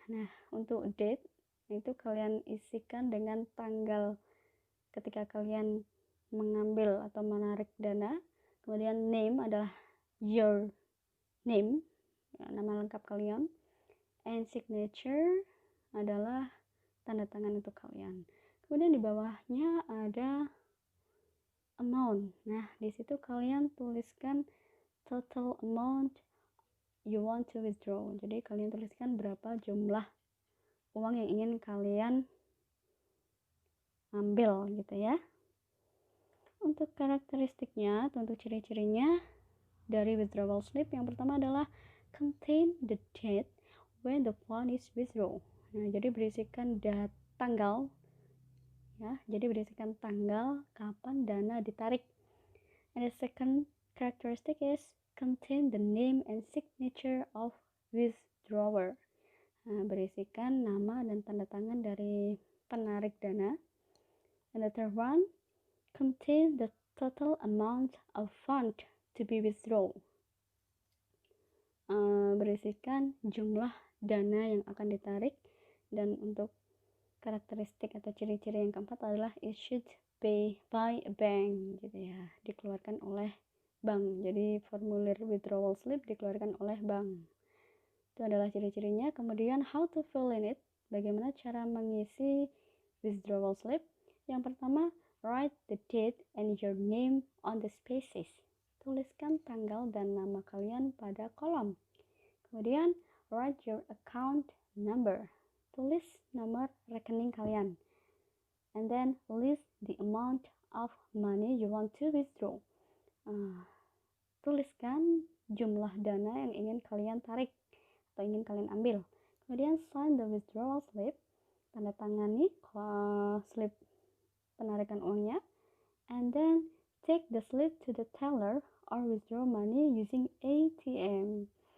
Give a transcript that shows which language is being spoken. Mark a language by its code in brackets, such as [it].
[id] Nah, untuk date itu kalian isikan dengan tanggal ketika kalian mengambil atau menarik dana. Kemudian name adalah [en] your name, [id] ya, nama lengkap kalian, and signature adalah tanda tangan untuk kalian. Kemudian di bawahnya ada amount. Nah, di situ kalian tuliskan [en] total amount you want to withdraw. [id] Jadi kalian tuliskan berapa jumlah uang yang ingin kalian ambil gitu ya. Untuk karakteristiknya atau untuk ciri-cirinya dari withdrawal slip, yang pertama adalah [en] contain the date when the fund is withdrawn. [id] Nah, jadi berisikan tanggal ya, jadi berisikan tanggal kapan dana ditarik. [en] And the second characteristic is contain the name and signature of withdrawer. [id] Nah, berisikan nama dan tanda tangan dari penarik dana. [en] And the third one, contain the total amount of fund to be withdrawn. [id] Berisikan jumlah dana yang akan ditarik. Dan untuk karakteristik atau ciri-ciri yang keempat adalah [en] issued by a bank, [id] gitu ya, dikeluarkan oleh bank. Jadi formulir withdrawal slip dikeluarkan oleh bank. Itu adalah ciri-cirinya. Kemudian [en] how to fill in it, [id] bagaimana cara mengisi withdrawal slip. Yang pertama, [en] write the date and your name on the spaces. [id] Tuliskan tanggal dan nama kalian pada kolom. Kemudian [en] write your account number. [id] Tulis nomor rekening kalian. [en] And then list the amount of money you want to withdraw. [id] Tuliskan jumlah dana yang ingin kalian tarik atau ingin kalian ambil. Kemudian [en] sign the withdrawal slip. [id] Tanda tangani slip penarikan uangnya. [en] And then take the slip to the teller or withdraw money using ATM.